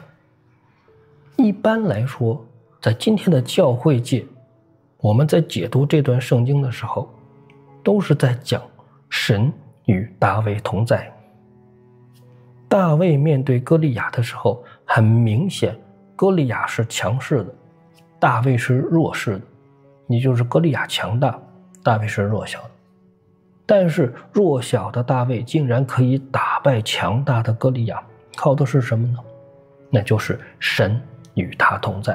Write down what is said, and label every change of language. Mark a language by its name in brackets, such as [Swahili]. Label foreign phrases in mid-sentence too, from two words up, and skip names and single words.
[Chinese] 一般來說，在今天的教會界，我們在解讀這段聖經的時候，都是在講神與大衛同在。大衛面對歌利亞的時候，很明顯歌利亞是強勢的，大衛是弱勢的，也就是歌利亞強大，大衛是弱小的。但是弱小的大衛竟然可以打敗強大的歌利亞，靠的是什麼呢？那就是神與他同在。